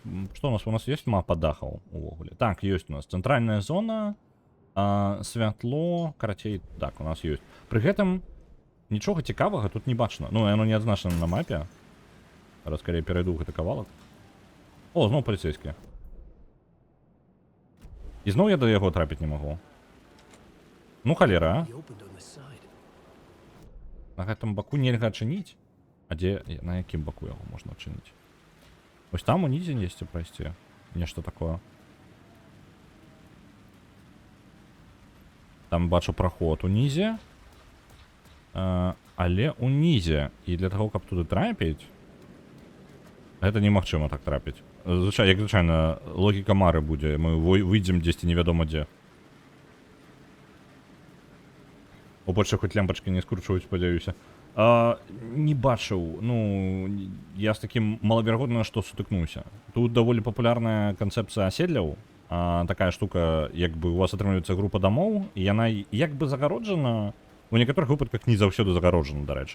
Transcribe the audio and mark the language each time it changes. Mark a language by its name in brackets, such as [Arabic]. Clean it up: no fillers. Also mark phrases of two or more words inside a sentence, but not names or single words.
[Belarusian] Што у нас ёсць мапа дахаў увогуле? Так, ёсць у нас цэнтральная зона, святло, карацей, так, у нас ёсць. Пры гэтым нічога цікавага тут не бачна. Ну, яно не адзначана на мапе. Зараз скорее перайду гэты кавалак. О, зноў паліцейскі. І зноў я да яго трапіць не магу. Ну, халера. [English] He opened on the side. [Belarusian] На гэтым баку нельга адчыніць? А дзе, на якім баку яго можна адчыніць? Вось там унізе несці прайсці. Нешта такое. Там бачу праход унізе. Але унізе. І для таго, каб туды трапіць, гэта немагчыма так трапіць. Як звычайна, логіка Мары будзе. Мы выйдзем дзесьці невядома дзе. О, больше хоць лямпачкі не скручваюць, спадзяюся. Не бачыў. Ну, я з такім малаверагодна, што сутыкнуўся. Тут даволі папулярная канцэпцыя аседляў. Такая штука, як бы у вас атрымліваецца група дамоў, і яна як бы загароджана, у некаторых выпадках не заўсёды загароджана, дарэчы.